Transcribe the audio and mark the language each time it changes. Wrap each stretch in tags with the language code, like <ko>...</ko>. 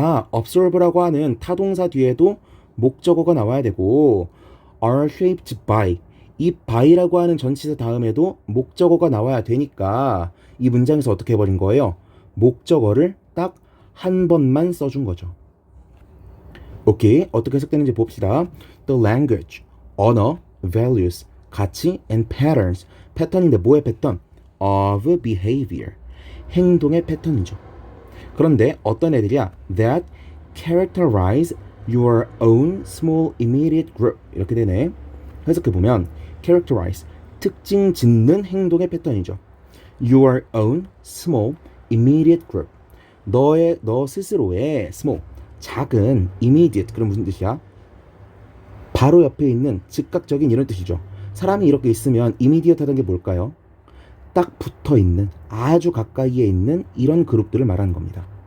<ko>observe라고 하는 타동사 뒤에도 목적어가 나와야 되고</ko> <en>are shaped by</en> <ko>이 by라고 하는 전치사 다음에도 목적어가 나와야 되니까 이 문장에서 어떻게 해버린 거예요? 목적어를 딱 한 번만 써준 거죠. 오케이, 어떻게 해석되는지 봅시다.</ko> <en>The language,</en> <ko>언어,</ko> <en>values,</en> <ko>가치,</ko> <en>and patterns.</en> <ko>패턴인데 뭐의 패턴?</ko> <en>Of behavior.</en> <ko>행동의 패턴이죠. 그런데 어떤 애들이야?</ko> <en>That characterize your own small immediate group.</en> <ko>이렇게 되네. 해석해보면 characterize, 특징 짓는 행동의 패턴이죠.</ko> <en>Your own small immediate group.</en> <ko>너 스스로의 small, 작은 immediate, 그럼 무슨 뜻이야? 바로 옆에 있는 즉각적인 이런 뜻이죠. 사람이 이렇게 있으면 immediate 하던 게 뭘까요? 딱 붙어 있는, 아주 가까이에 있는 이런 그룹들을 말하는 겁니다.</ko>